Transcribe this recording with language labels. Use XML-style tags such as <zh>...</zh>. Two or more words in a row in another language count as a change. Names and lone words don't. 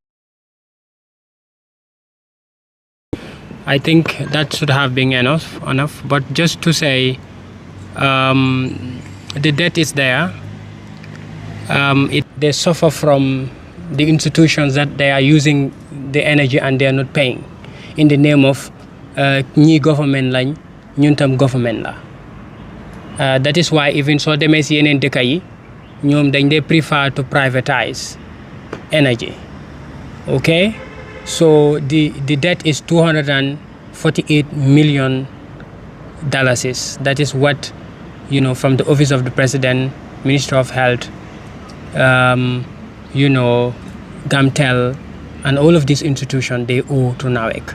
<en>I think that should have been enough. But just to say, the debt is there. They suffer from the institutions that they are using the energy and they are not paying in the name of</en> <wo>ñi government lañ ñun tam government la.</wo> <en>That is why even</en> <wo>so demee si yeneen dëkk yi ñoom dañ dee</wo> <en>prefer to privatize energy. Okay, so the debt is $248 million. That is what, from the office of the president, Minister of Health, GAMTEL, and all of these institutions, they owe to NAWEC.</en>